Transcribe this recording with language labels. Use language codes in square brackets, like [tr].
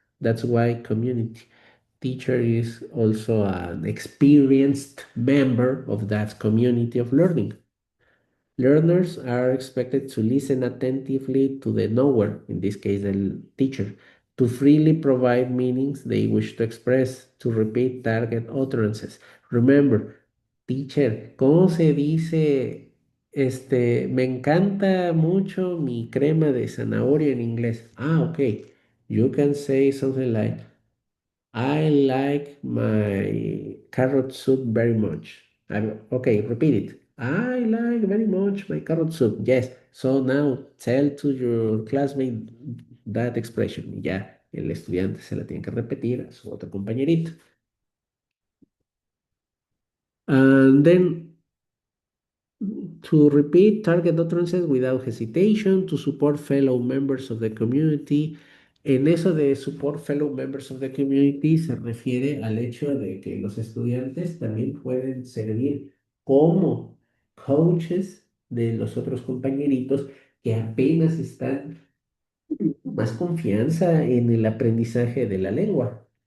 [en] That's why community. Teacher is also an experienced member of that community of learning. Learners are expected to listen attentively to the knower, in this case the teacher, to freely provide meanings they wish to express, to repeat target utterances. Remember, teacher, [es] ¿cómo se dice? Me encanta mucho mi crema de zanahoria en inglés. Ah, ok. [en] You can say something like, I like my carrot soup very much. Okay, repeat it. I like very much my carrot soup. Yes. So now tell to your classmate that expression. [es] Y ya el estudiante se la tiene que repetir a su otro compañerito. [en] And then to repeat target utterances without hesitation, to support fellow members of the community. [es] En eso de [en] support fellow members of the community [es] se refiere al hecho de que los estudiantes también pueden servir como coaches de los otros compañeritos que apenas están más confianza en el aprendizaje de la lengua.